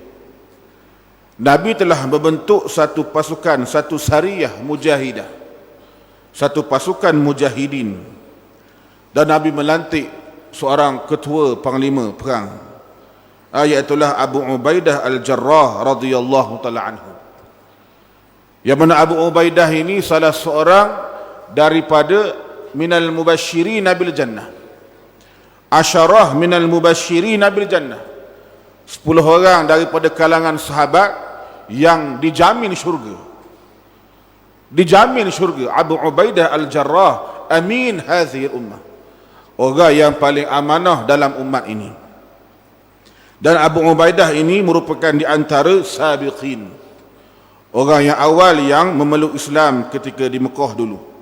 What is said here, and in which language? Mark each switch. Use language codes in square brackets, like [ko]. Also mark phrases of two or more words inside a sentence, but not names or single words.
[ms] Nabi telah membentuk satu pasukan, satu [ar] سرية مجاهدة, [ms] satu pasukan mujahidin, dan Nabi melantik seorang ketua panglima perang, iaitulah Abu Ubaidah Al-Jarrah [ar] رضي الله تعالى عنه. [ms] Yang mana Abu Ubaidah ini salah seorang daripada [ar] من المبشرين بالجنة, عشرة من المبشرين بالجنة, [ms] 10 orang daripada kalangan sahabat yang dijamin syurga. Dijamin syurga. Abu Ubaidah Al-Jarrah [ar] أمين هذه أمة, [ms] orang yang paling amanah dalam umat ini. Dan Abu Ubaidah ini merupakan di antara sabiqin, orang yang awal yang memeluk Islam ketika di Mekah dulu.